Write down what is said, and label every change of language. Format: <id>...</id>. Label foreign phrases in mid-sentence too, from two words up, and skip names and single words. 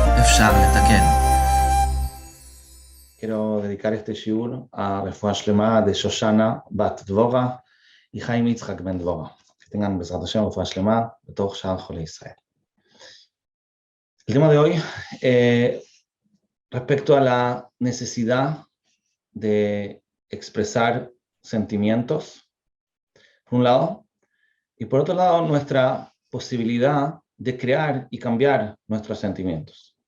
<he>אפשר לתקן.</he> <es>Quiero dedicar este shiur a</es> <he>רפואה שלמה</he> <es>de Shoshana Bat Dvora y Chaim Yitzhak Ben Dvora. Que tengan</es> <he>בעזרת השם רפואה שלמה בתוך שאר חולי ישראל.</he> <es>El tema de hoy, respecto a la necesidad de expresar sentimientos, por un lado, y por otro lado, nuestra posibilidad de crear y cambiar nuestros sentimientos.</es>